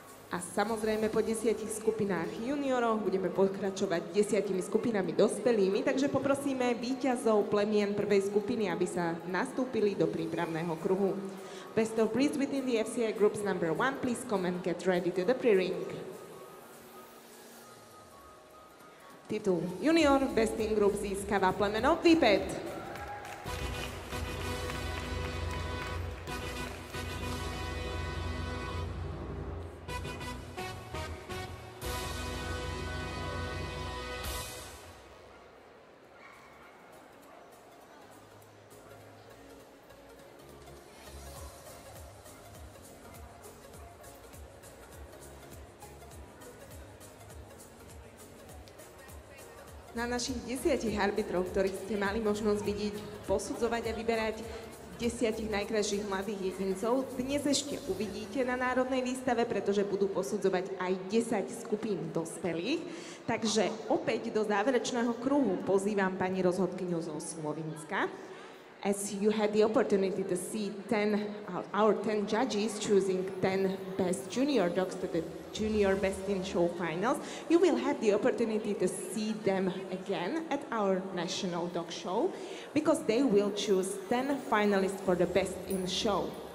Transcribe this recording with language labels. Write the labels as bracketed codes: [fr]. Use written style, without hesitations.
[sk] A samozrejme po 10 skupinách juniorov budeme pokračovať 10 skupinami dospelými, takže poprosíme víťazov plemien prvej skupiny, aby sa nastúpili do prípravného kruhu. [en] Best of breeds within the FCA groups number 1, please come and get ready to the pre-ring. [sk] Titul Junior Best in Group získava plemeno Vipet. Na našich 10 arbitrov, ktorých ste mali možnosť vidieť, posudzovať a vyberať 10 najkrajších mladých jedincov, dnes ešte uvidíte na Národnej výstave, pretože budú posudzovať aj 10 skupín dospelých. Takže opäť do záverečného kruhu pozývam pani rozhodkyňu zo Slovenska. [en] As you had the opportunity to see our 10 judges choosing 10 best junior dogs to the Junior Best in Show finals, you will have the opportunity to see them again at our National Dog Show because they will choose 10 finalists for the Best in Show.